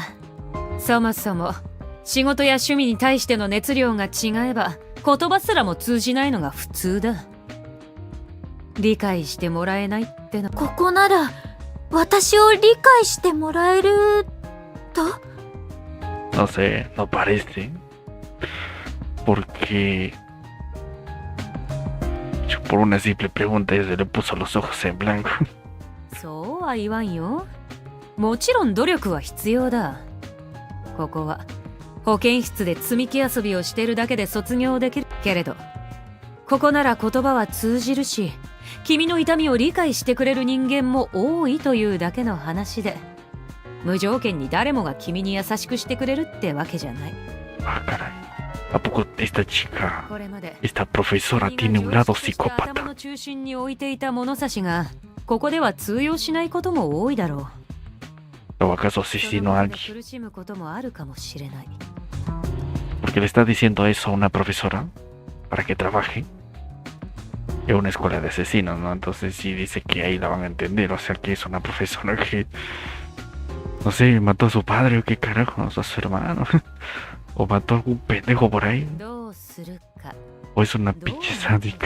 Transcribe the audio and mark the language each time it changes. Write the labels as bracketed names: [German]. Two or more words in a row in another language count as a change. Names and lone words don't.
[Japanese] そもそも仕事や趣味に対しての熱量が違えば言葉すらも通じないのが普通だ。理解してもらえないってのここなら私を理解してもらえると。 [Spanish] No sé, no parece. Porque yo por una simple pregunta ya se le puso los ojos en blanco. [Japanese] そうは言わんよ。もちろん努力は必要だ。ここは保健室で積み木遊びをしてるだけで卒業できるけれど、ここなら言葉は通じるし、君の痛みを理解してくれる人間も多いというだけの話で、無条件に誰もが君に優しくしてくれるってわけじゃない。 [Spanish] Ah, caray. ¿A poco esta chica, [Japanese] これまで [Spanish] esta profesora tiene un lado [Japanese] 頭 [Spanish] psicópata? [Japanese] の中心に置いていた物差しがここでは通用しないことも多いだろう。 [Spanish] ¿O acaso asesinó a alguien? [Japanese] 苦しむこともあるかもしれない。 [Spanish] Porque le está diciendo eso a una profesora para que trabaje en una escuela de asesinos, ¿no? Entonces sí dice que ahí la van a entender. O sea que es una profesora que, no sé, mató a su padre o qué carajo, a su hermano. O mató a algún pendejo por ahí. [Japanese] どうするか [Spanish] O es una [Japanese] どう [Spanish] pinche [Japanese] なる [Spanish] sádica.